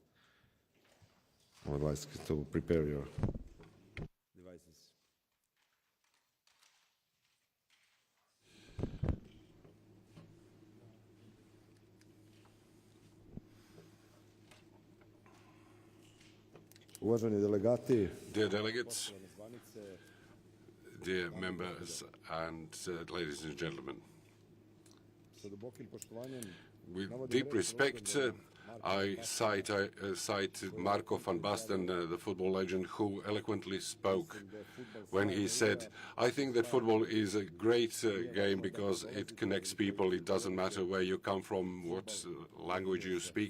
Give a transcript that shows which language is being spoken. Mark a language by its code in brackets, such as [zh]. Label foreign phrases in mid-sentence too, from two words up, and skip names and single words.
[en] I would like to prepare your devices. [sr] Uvaženi delegati, [en] Dear delegates, dear members and ladies and gentlemen, [sr] sa dubokim poštovanjem [en] with deep respect, I cite Marco van Basten, the football legend, who eloquently spoke when he said, I think that football is a great game because it connects people. It doesn't matter where you come from, what language you speak.